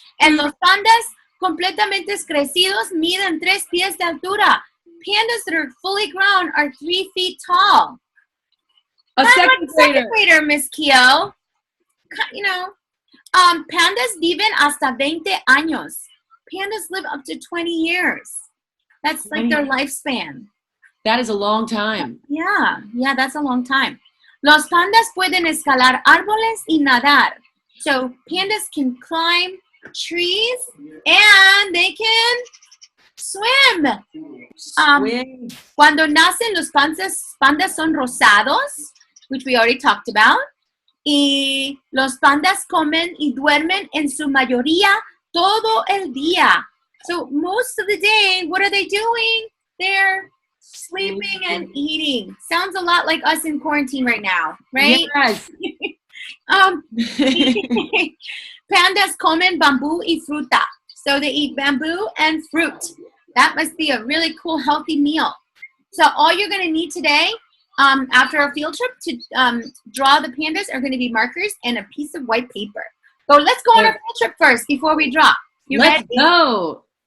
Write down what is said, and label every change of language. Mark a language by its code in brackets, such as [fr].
[es] And los pandas completamente crecidos miden 3 pies de altura. [en] Pandas that are fully grown are 3 feet tall. A second grader, Miss Keo. You know, [es] pandas viven hasta 20 años. [en] Pandas live up to 20 years. That's like their lifespan. That is a long time. Yeah, that's a long time. [es] Los pandas pueden escalar árboles y nadar. [en] So pandas can climb trees and they can swim. [es] Cuando nacen, los pandas son rosados, [en] which we already talked about. [es] Y los pandas comen y duermen en su mayoría todo el día. [en] So most of the day, what are they doing? They're sleeping and eating. Sounds a lot like us in quarantine right now, right? Yes. [es] Pandas comen bambú y fruta. [en] So they eat bamboo and fruit. That must be a really cool, healthy meal. So all you're going to need today, after our field trip, to draw the pandas are going to be markers and a piece of white paper. So let's go on our field trip first before we draw. Let's go.